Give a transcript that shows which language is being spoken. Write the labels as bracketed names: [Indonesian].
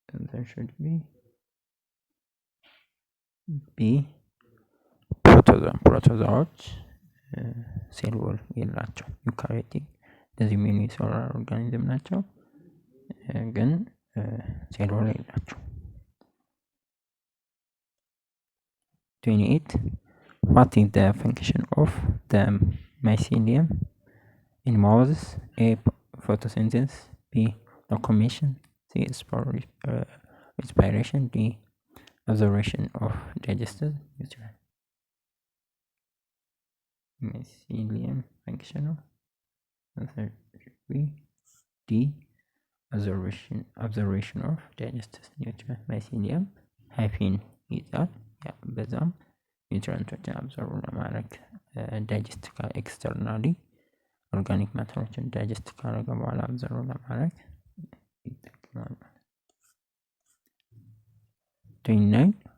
[English] There should be B, [Amharic] ፕሮቶዛዎች ሴል ወል የላቸው ዩካሪዮቲክ እንደዚህ ዩኒሴሉላር ኦርጋኒዝም ናቸው ግን ሴል ወል የላቸው። 28. [English] What is the function of the mycelium in molds? A, photosynthesis. B, locomotion. C, spore respiration. D, absorption of digested nutrients. Mycelium functional. Answer should be D, absorption of digested nutrients. [Amharic] mycelium ሃይፊን ይዛል። በዛም ኒውትሪንቶችን አብዞርብ ለማድረግ ዳይጀስት ኤክስተርናሊ ኦርጋኒክ ማተሮችን ዳይጀስት ካደረገ በኋላ አብዞርብ ለማድረግ ይጠቅማል። 29.